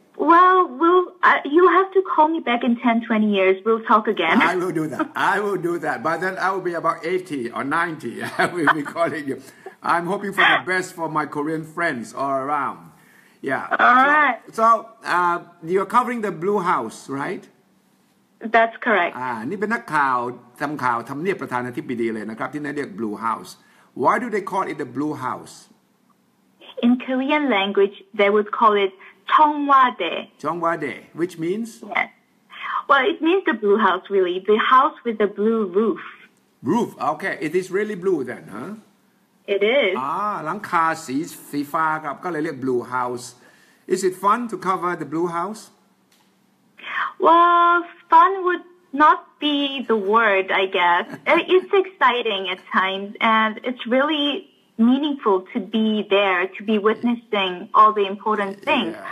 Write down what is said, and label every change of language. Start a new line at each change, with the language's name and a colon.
English: Well, you have to call me back in 10, 20 years. We'll talk again. I will do that. But then I will be about 80 or 90. I will be calling you. I'm hoping for the best for my Korean friends all around. Yeah. All right. So you're covering the Blue House, right? That's correct.
Thai: นี่เป็นนักข่าวทำข่าวทำเนียบประธานาธิบดีเลยนะครับที่นั่นเรียก Blue House.
English: Why do they call it the Blue House? In Korean language, they would call it 정화대. 정화대, which means? Yes. Well, it means the Blue House, really. The house with the blue roof. Roof. Okay. It is really blue then, huh?It is.
Thai: หลังคาสีฟ้าครับก็เลยเรียก Blue House.
English: Is it fun to cover the Blue House? Well, fun would not be the word, I guess. It's exciting at times, and it's really meaningful to be there, to be witnessing all the important things.